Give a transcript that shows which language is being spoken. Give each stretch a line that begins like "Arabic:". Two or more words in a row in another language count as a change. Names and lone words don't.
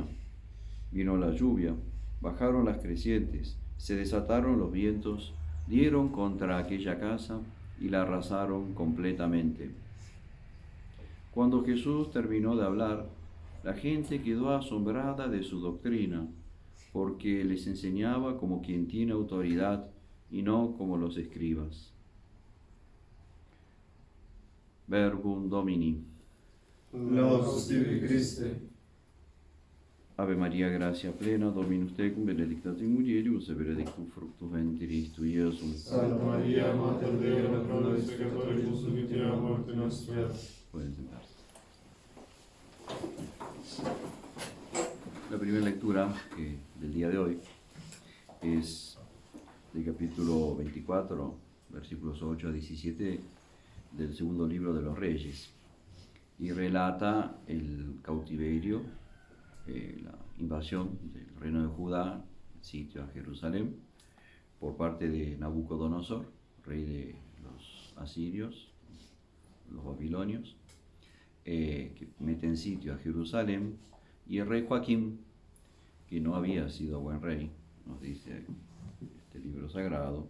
Spanish: Vino la lluvia, bajaron las crecientes, se desataron los vientos, dieron contra aquella casa y la arrasaron completamente. Cuando Jesús terminó de hablar, la gente quedó asombrada de su doctrina, porque les enseñaba como quien tiene autoridad y no como los escribas.
Latin: Verbum Domini. Laus tibi Christe. Ave Maria, gratia plena, Dominus tecum, benedicta tu in mulieribus, et benedictus fructus ventris tui, Iesus. Santa Maria, Mater Dei, ora pro nobis peccatoribus, nunc et in hora morte nostra.
Spanish: Pueden sentarse. La primera lectura del día de hoy es del capítulo 24, versículos 8 a 17 del segundo libro de los Reyes, y relata el cautiverio, la invasión del reino de Judá, el sitio a Jerusalén, por parte de Nabucodonosor, rey de los asirios, los babilonios, que meten sitio a Jerusalén, y el rey Joaquín, que no había sido buen rey, nos dice este libro sagrado.